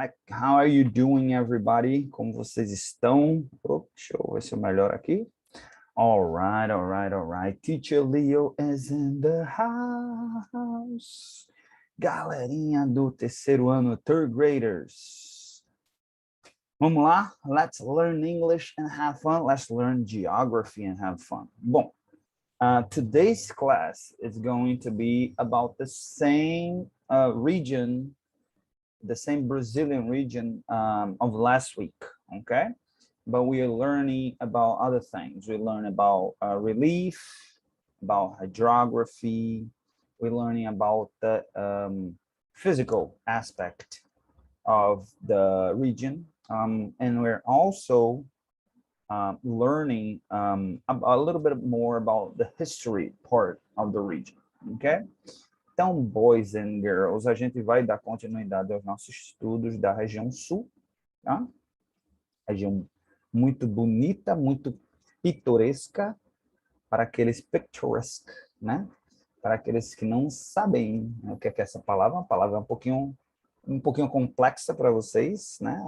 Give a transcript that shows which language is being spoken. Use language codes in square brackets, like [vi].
[en] How are you doing, everybody? [pt] Como vocês estão? Oh, deixa eu ver se eu melhoro aqui. [en] All right, all right, all right. Teacher Leo is in the house. [pt] Galerinha do terceiro ano, [en] third graders. [pt] Vamos lá? [en] Let's learn English and have fun. Let's learn geography and have fun. [pt] Bom, [en] today's class is going to be about the same region, the same Brazilian region of last week, okay? But we are learning about other things. We learn about relief, about hydrography. We're learning about the physical aspect of the region. And we're also learning a little bit more about the history part of the region, okay? [pt] Então, [en] boys and girls, [pt] a gente vai dar continuidade aos nossos estudos da região sul, tá? Região muito bonita, muito pitoresca, para aqueles picturesque, né? Para aqueles que não sabem o que é essa palavra, uma palavra um pouquinho complexa para vocês, né?